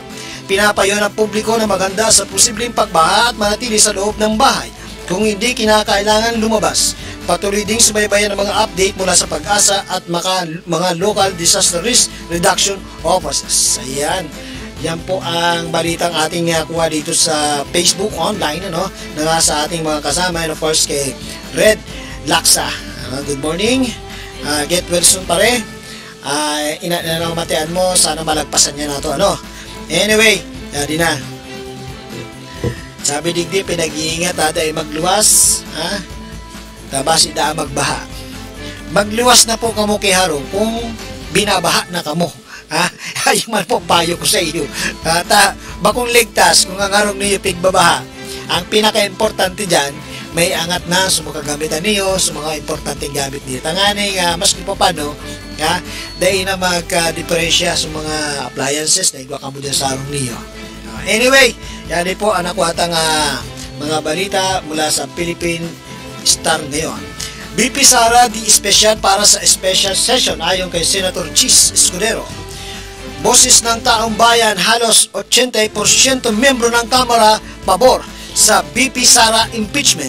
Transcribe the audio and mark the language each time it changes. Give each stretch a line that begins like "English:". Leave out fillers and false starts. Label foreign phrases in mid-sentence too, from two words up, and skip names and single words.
Filipino: Pinapayo ng publiko na maganda sa posibleng pagbaha at manatili sa loob ng bahay kung hindi kinakailangan lumabas. Patuloy ding subaybayan ng mga update mula sa Pag-asa at mga local disaster risk reduction offices. Ayan. Yan po ang balitang ating kuha dito sa Facebook online, ano, na sa ating mga kasama,
English: and of course kay Red Laksa. Good morning. Get well soon pare.
Bikol: Inanamatian mo, sana malagpasan niya na to, ano.
Filipino: Anyway, di na.
Bikol: Sabi digdi, pinag-iingat dahil magluwas, ha? Tapos ida magbaha. Magluwas na po kamo kay Haro kung binabaha na kamo. Ha? Ayun man po payo ko sa iyo. Bakong ligtas kung ang harong niyo pigbabaha. Ang pinaka-importante dyan, may angat na sa mga gamitan niyo, sa mga importanteng gamit niyo. Tanganing, maski pa paano, dahil na magka-diferensya sa mga appliances na igwa kamo dyan sa harong niyo. Anyway,
Filipino: yan po ang nakuhatang mga balita mula sa Philippine Star ngayon. BP Sara di espesyal para sa special session ayon kay Senator Chis Escudero. Boses ng taong bayan, halos 80% membro ng Kamara pabor sa BP Sara impeachment.